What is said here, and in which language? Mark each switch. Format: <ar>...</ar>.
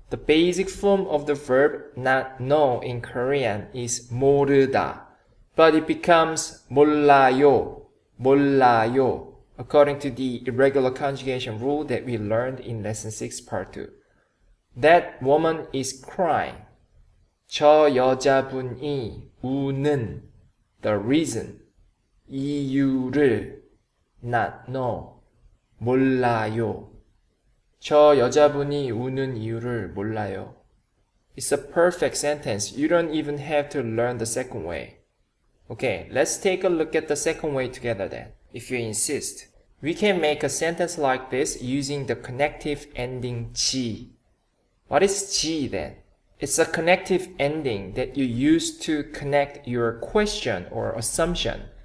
<en>The basic form of the verb not know in Korean is 모르다, but it becomes 몰라요, 몰라요, according to the irregular conjugation rule that we learned in lesson 6 part 2. That woman is crying.</en> <ko>저 여자분이 우는.</ko> <en>The reason.</en> <ko>이유를</ko> <en>not know.</en> <ko>몰라요. 저 여자분이 우는 이유를 몰라요.</ko> <en>It's a perfect sentence. You don't even have to learn the second way. Okay, let's take a look at the second way together then, if you insist. We can make a sentence like this using the connective ending 지. What is 지 then? It's a connective ending that you use to connect your question or assumption</en>